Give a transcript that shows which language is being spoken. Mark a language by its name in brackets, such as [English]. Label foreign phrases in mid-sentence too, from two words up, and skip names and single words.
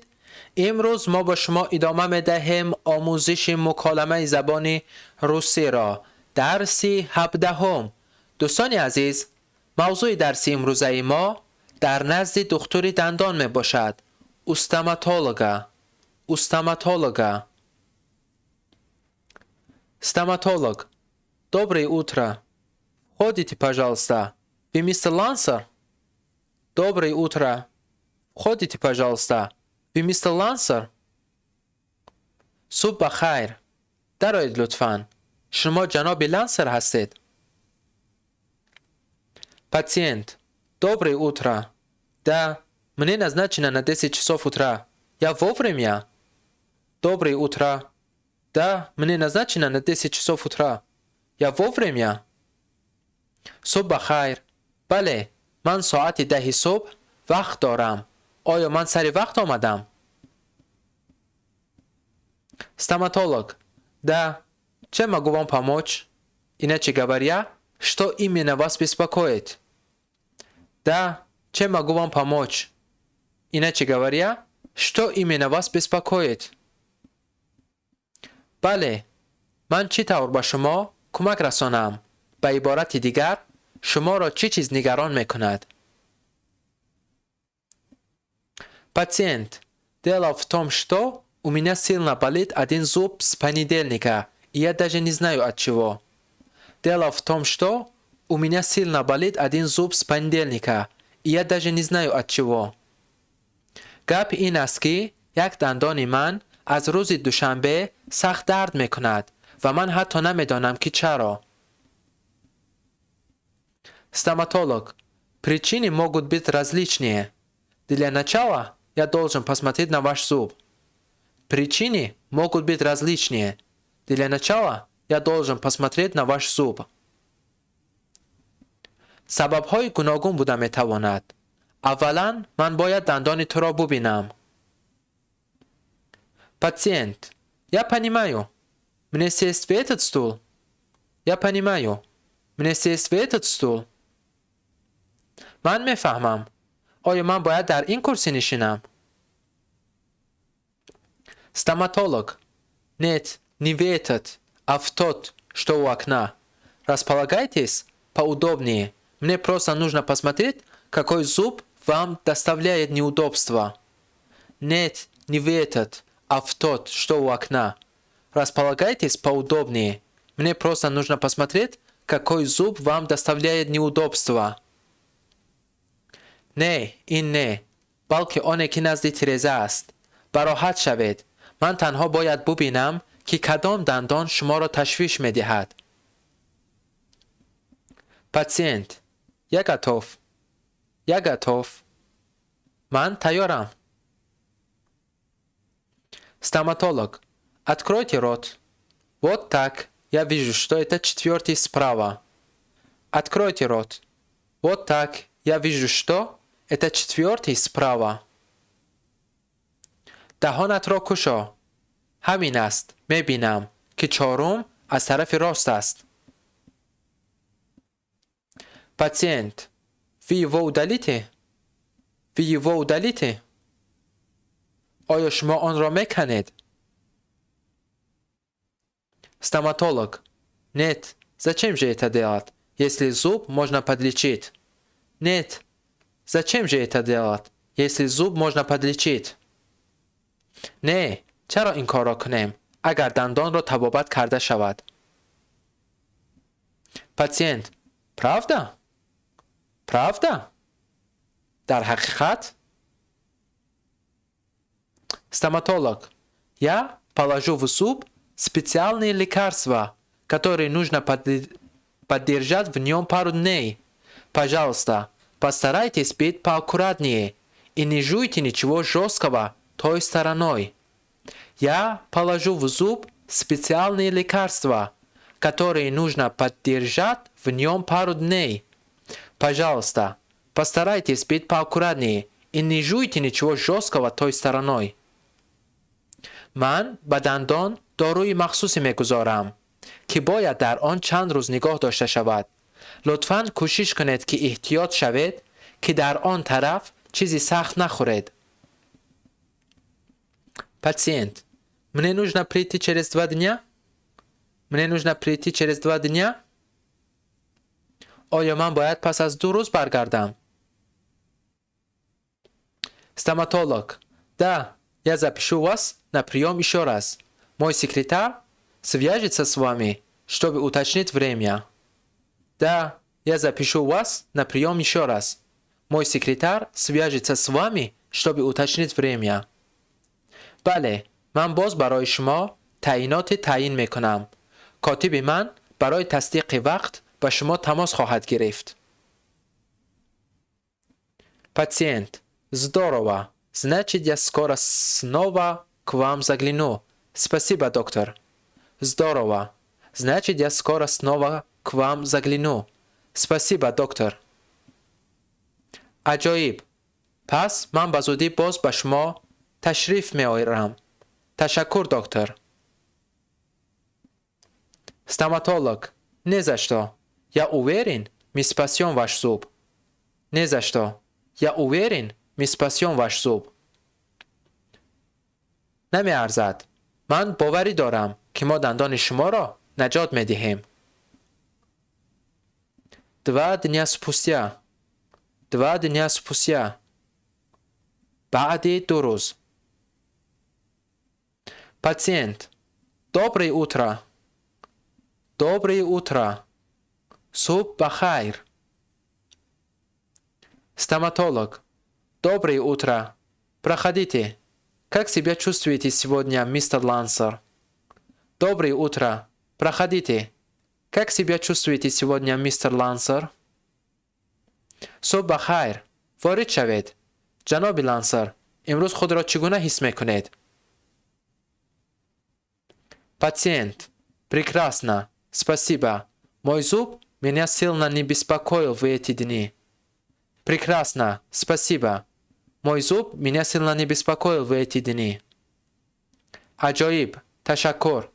[Persian] امروز ما با شما ادامه می‌دهیم آموزش مکالمه زبان روسی را. درس 17. دوستان عزیز، موضوع درس امروزه ما در نزد دکتر دندان می باشد. [Russian] استоматолога. Стоматолог. Доброе утро. Входите, пожалуйста. Вы мистер Лансер? Доброе утро. Входите, пожалуйста. Вы мистер Лансер? [Persian] صبح بخیر. درآیید لطفاً. شما جناب لانسر هستید. [Russian] Пациент. Доброе утро. Да, мне назначено на 10 часов утра. Я вовремя? Доброе утро. Да, мне назначено на 10 часов утра. Я вовремя? [Persian] صبح بخیر. بله، من ساعت 10 صبح وقت دارم. آیا من سر وقت آمدم؟ [Russian] Стоматолог. Да. Чем могу вам помочь? Иначе говоря, что именно вас беспокоит? Да. Чем могу вам помочь? Иначе говоря, что именно вас беспокоит? [Persian] بله. من چی طور با شما کمک رسانم؟ به عبارت دیگر، شما را چه چیز نگران میکند؟ [Russian] Пациент. Дело в том, что у меня сильно болит один зуб с понедельника, и я даже не знаю от чего. Дело в том, что у меня сильно болит один зуб с понедельника, и я даже не знаю от чего. [Persian] گپ این است که یک دندان من از روز دوشنبه سخت درد میکند و من حتی نمیدانم که چرا. [Russian] Стоматолог. Причины могут быть различные. Для начала я должен посмотреть на ваш зуб. Причины могут быть различные. Для начала я должен посмотреть на ваш зуб. [Persian] سبب‌های گوناگون بوده میتواند. اولا من باید دندان تو را ببینم. [Russian] Пациент. Я понимаю. Мне сесть в этот стул? Я понимаю. Мне сесть в этот стул? [Persian] من میفهمم. آیا من باید در این کرسی نشینم؟ [Russian] Стоматолог. Нет, не в этот, а в тот, что у окна. Располагайтесь поудобнее. Мне просто нужно посмотреть, какой зуб вам доставляет неудобства. Нет, не в этот, а в тот, что у окна. Располагайтесь поудобнее. Мне просто нужно посмотреть, какой зуб вам доставляет неудобства. [Persian] نه، این نه. بلکه آنه که نزد تیرزه است. براحت شوید. من تنها باید ببینم که کدام دندان شما را تشویش می دهد. [Russian] Пациент. Я готов. Я готов. [Persian] من تیارم. [Russian] Стоматолог. Откройте рот. Вот так. Я вижу, что это четвертый справа. Откройте рот. Вот так. Я вижу, что это четвертый справа. [Persian] دهانت را کشا. همین است. میبینم که چهارم از طرف راست است. [Russian] Пациент. Вы его удалите? Вы его удалите? [Persian] آیا شما آن را میکنید؟ [Russian] Стоматолог. Нет. Зачем же это делать, если зуб можно подлечить? Нет. Зачем же это делать, если зуб можно подлечить? [Persian] نه. چرا این کار را کنیم اگر دندان را طبابت کرده شود؟ [Russian] Пациент. Правда? Правда? [Persian] در حقیقت؟ [Russian] Стоматолог. Я положу в зуб специальные лекарства, которые нужно поддержать в нем пару дней. Пожалуйста, постарайтесь быть поаккуратнее и не жуйте ничего жесткого той стороной. Я положу в зуб специальные лекарства, которые нужно поддержать в нем пару дней. Пожалуйста, постарайтесь быть поаккуратнее и не жуйте ничего жесткого той стороной. [Persian] من به دندان داروی مخصوصی میگذارم که باید در آن چند روز نگاه داشته شود. لطفاً کوشش کنید که احتیاط شوید که در آن طرف چیزی سخت نخورد. [Russian] Пациент. Мне нужно прийти через 2 дня? Мне нужно прийти через 2 дня? [Persian] آیا من باید پس از 2 روز برگردم؟ [Russian] Стоматолог. Да, я запишу вас на прием еще раз. Мой секретарь свяжется с вами, чтобы уточнить время. Да, я запишу вас на прием еще раз. Мой секретарь свяжется с вами, чтобы уточнить время. [Persian] بله، من باز برای شما تعیینات تعیین میکنم. کاتب من برای تصدیق وقت با شما تماس خواهد گرفت. [Russian] Пациент. Здорово. Значит, я скоро снова к вам загляну. Спасибо, доктор. Здорово. Значит, я скоро снова к вам загляну. Спасибо, доктор. [Persian] عجایب. پس من به زودی باز به شما تشریف می‌آورم. تشکر دکتر. [Russian] Стоматолог. Не за что. Я уверен, мы спасем ваш зуб. Не за что. Я уверен, мы спасем ваш зуб. [Persian] نمی‌ارزد. من باوری دارم که ما دندان شما را نجات می‌دهیم. [Russian] 2 дня спустя. 2 дня спустя. [Persian] بعد 2 روز. [Russian] Пациент. Доброе утро. Доброе утро. [Persian] صبح بخیر. [Russian] Стоматолог. Доброе утро. Проходите. Как себя чувствуете сегодня, мистер Лансер? Доброе утро. Проходите. Как себя чувствуете сегодня, мистер Лансер? [Persian] صبح بخیر. وارد شوید. جناب لانسر، امروز خود را چگونه حس میکنید؟ [Russian] Пациент. Прекрасно. Спасибо. Мой зуб меня сильно не беспокоил в эти дни. Прекрасно. Спасибо. Мой зуб меня сильно не беспокоил в эти дни. [Persian] عجایب. تشکر.